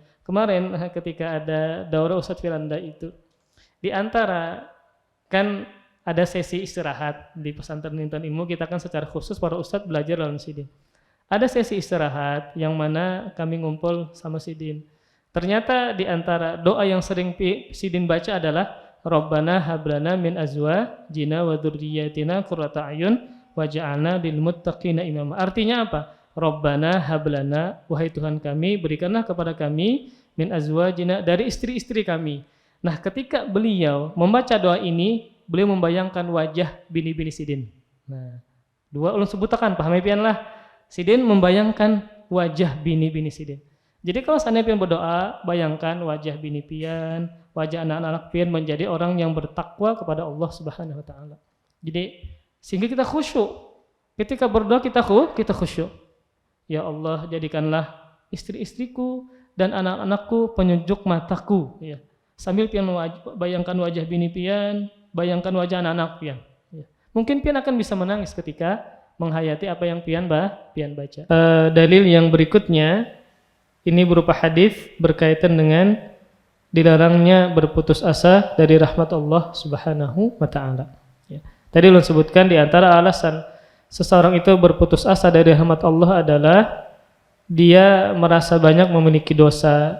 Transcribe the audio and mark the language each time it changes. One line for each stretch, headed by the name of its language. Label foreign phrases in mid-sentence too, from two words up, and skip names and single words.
Indonesian: Kemarin ketika ada daurah Ustadz Firanda itu, di antara kan ada sesi istirahat di pesantren Intan Ilmu, kita kan secara khusus para ustadz belajar dalam sidin. Ada sesi istirahat yang mana kami ngumpul sama sidin. Ternyata di antara doa yang sering sidin baca adalah
Arabic: ربنا هب لنا من أزواجنا وذرياتنا قرة أعين واجعلنا للمتقين إماما.
Indonesian: Artinya apa?
Arabic: ربنا هب لنا,
Indonesian: wahai Tuhan kami, berikanlah kepada kami
Arabic: من أزواجنا,
Indonesian: dari istri-istri kami. Nah, ketika beliau membaca doa ini, beliau membayangkan wajah bini-bini sidin. Nah, dua ulun sebutakan, pahami pian lah. Sidin membayangkan wajah bini-bini sidin. Jadi kalau seandainya pian berdoa, bayangkan wajah bini pian, wajah anak-anak pian menjadi orang yang bertakwa kepada Allah
Arabic: سبحانه وتعالى.
Indonesian: Jadi sehingga kita khusyuk. Ketika berdoa kita khusyuk. Ya Allah, jadikanlah istri-istriku dan anak-anakku penyejuk mataku, ya. Sambil pian bayangkan wajah bini pian, bayangkan wajah anak-anak pian. Ya. Mungkin pian akan bisa menangis ketika menghayati apa yang pian baca. Dalil yang berikutnya ini berupa hadis berkaitan dengan dilarangnya berputus asa dari rahmat Allah
Arabic: سبحانه وتعالى.
Indonesian: Ya. Tadi ulun sebutkan di antara alasan seseorang itu berputus asa dari rahmat Allah adalah dia merasa banyak memiliki dosa.